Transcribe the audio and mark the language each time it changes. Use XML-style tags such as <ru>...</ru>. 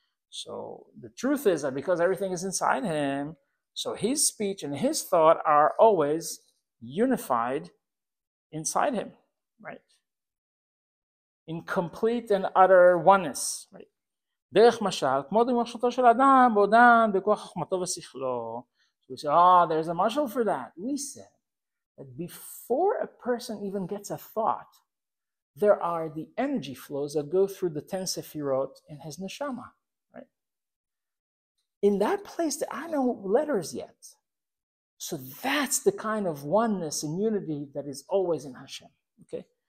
<en>So the truth is that because everything is inside him, so his speech and his thought are always unified inside him, right? In complete and utter oneness, right?</en> <he>דרך משל, כמו במחשבתו של אדם, בעודן, בכוח חוכמתו ושכלו.</he> <en>So we say, there's a mashal for that. We said that before a person even gets a thought, there are the energy flows that go through the 10 sefirot in his neshama, right? In that place, there are no letters yet. So that's the kind of oneness and unity that is always in Hashem, okay?</en>